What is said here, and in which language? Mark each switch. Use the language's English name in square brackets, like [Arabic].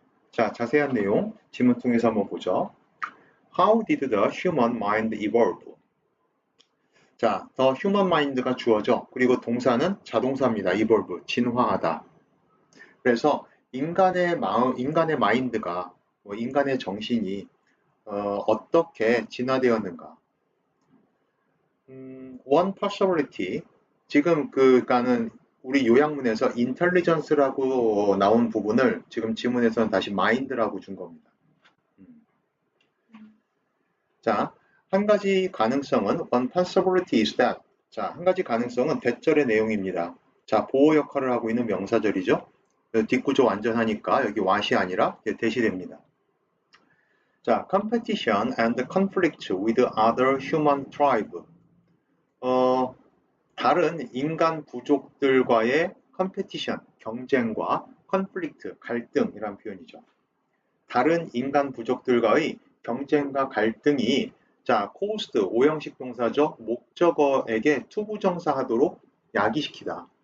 [Korean] 자, 자세한 내용 지문 통해서 한번 보죠. [English] How did the human mind evolve? [Korean] 자, [English] the human mind [Korean] 가 주어져. 그리고 동사는 자동사입니다. evolve, 진화하다. 그래서 인간의 마음, 인간의 마인드가, 인간의 정신이 어떻게 진화되었는가? [English] One possibility. [Korean] 지금 그니까는 우리 요약문에서 intelligence라고 나온 부분을 지금 지문에서는 다시 mind라고 준 겁니다. 자, 한 가지 가능성은 [English] one possibility is that. [Korean] 자, 한 가지 가능성은 대절의 내용입니다. 자, 보호 역할을 하고 있는 명사절이죠. 뒷구조 완전하니까 여기 what이 아니라 대시됩니다. 자, [English] competition and conflict with other human tribe. [Korean] 다른 인간 부족들과의 competition, 경쟁과 conflict, 갈등이란 표현이죠. 다른 인간 부족들과의 경쟁과 갈등이 자, [English] caused, [Korean] 오형식 동사죠. 목적어에게 투부정사하도록 야기시키다.